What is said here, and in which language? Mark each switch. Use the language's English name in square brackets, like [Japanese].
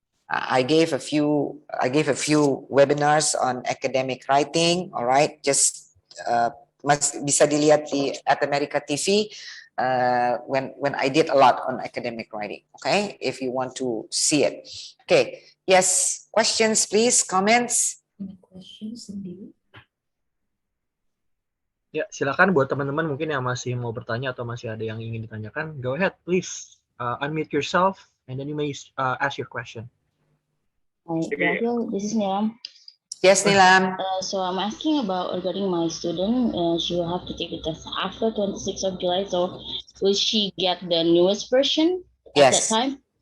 [English] I gave a few webinars on academic writing. All right, [Indonesian] just bisa dilihat di [English] at America TV when I did a lot on academic writing. Okay, if you want to see it. Okay, yes, questions, please, comments. Any questions, Cindy? [Indonesian] Ya, silakan buat teman-teman mungkin yang masih mau bertanya atau masih ada yang ingin ditanyakan. [English] Go ahead, please. Unmute yourself and then you may ask your question. This is Nilam. Yes, Nilam. So I'm asking about regarding my student. She will have to take the test after 26th of July. So will she get the newest version at that time?